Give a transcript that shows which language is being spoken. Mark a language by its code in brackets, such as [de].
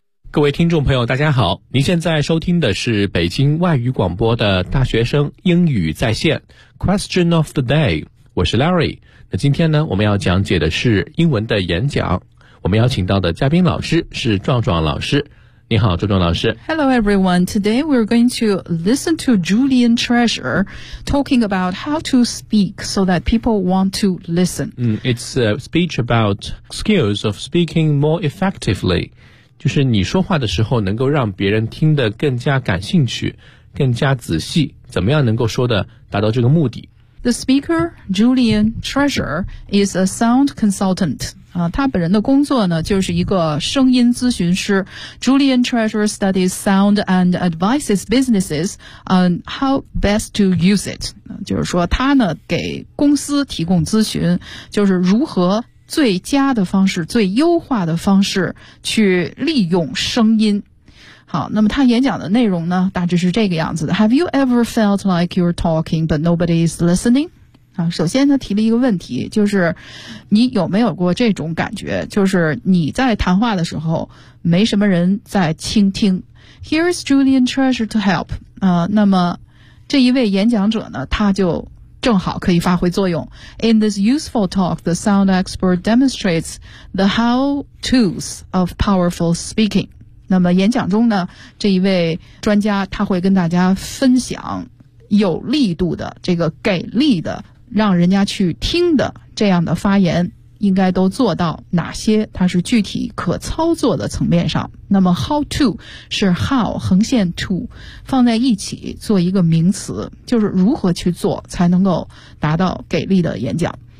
[zh] 各位听众朋友大家好，您现在收听的是北京外语广播的大学生英语在线 [en] Question of the day， [zh] 我是 Larry。那今天呢，我们要讲解的是英文的演讲，我们邀请到的嘉宾老师是壮壮老师。你好，壮壮老师。 [en] Hello everyone, today we're going to listen to Julian Treasure talking about how to speak so that people want to listen. It's a speech about skills of speaking more effectively. [zh] 就是你说话的时候能够让别人听得更加感兴趣，更加仔细，怎么样能够说的达到这个目的。 [en] The speaker, Julian Treasure, is a sound consultant. [zh] 他本人的工作呢，就是一个声音咨询师。 [en] Julian Treasure studies sound and advises businesses on how best to use it. [zh] 就是说他呢，给公司提供咨询，就是如何最佳的方式，最优化的方式去利用声音。好，那么他演讲的内容呢，大致是这个样子的。 [en] Have you ever felt like you're talking but nobody is listening? [zh] 首先他提了一个问题，就是你有没有过这种感觉，就是你在谈话的时候没什么人在倾听。 [en] Here's Julian Treasure to help. [zh] 那么这一位演讲者呢，他就正好可以发挥作用。 [en] In this useful talk, the sound expert demonstrates the how-tos of powerful speaking. [zh] 那么演讲中呢，这一位专家他会跟大家分享有力度的，这个给力的，让人家去听的这样的发言应该都做到哪些，它是具体可操作的层面上。那么 how to 是 how 横线 to 放在一起做一个名词，就是如何去做才能够达到给力的演讲。